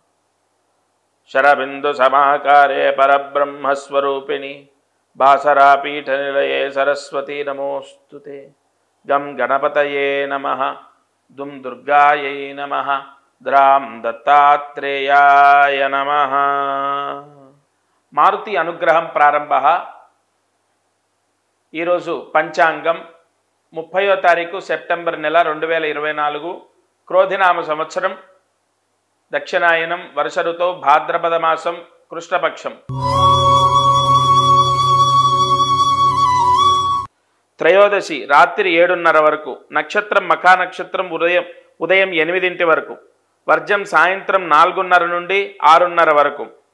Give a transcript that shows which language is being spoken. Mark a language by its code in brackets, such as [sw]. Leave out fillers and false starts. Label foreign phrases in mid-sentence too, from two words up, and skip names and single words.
[sa] शरबिन्दुसमाकारे परब्रह्मस्वरूपिणि भासरापीठनिलये सरस्वती नमोऽस्तुते। गं गणपतये नमः। दुं दुर्गायै नमः। द्रां दत्तात्रेयाय नमः। [te] మారుతి అనుగ్రహం ప్రారంభ। ఈరోజు పంచాంగం 30వ తారీఖు సెప్టెంబర్ నెల 2024 క్రోధినామ సంవత్సరం దక్షిణాయనం వర్ష ఋతువు భాద్రపద మాసం కృష్ణపక్షం త్రయోదశి రాత్రి 7:30 వరకు నక్షత్రం మఖా నక్షత్రం ఉదయం 8 వరకు వర్జం సాయంత్రం 4:30 నుండి 6:30 వరకు।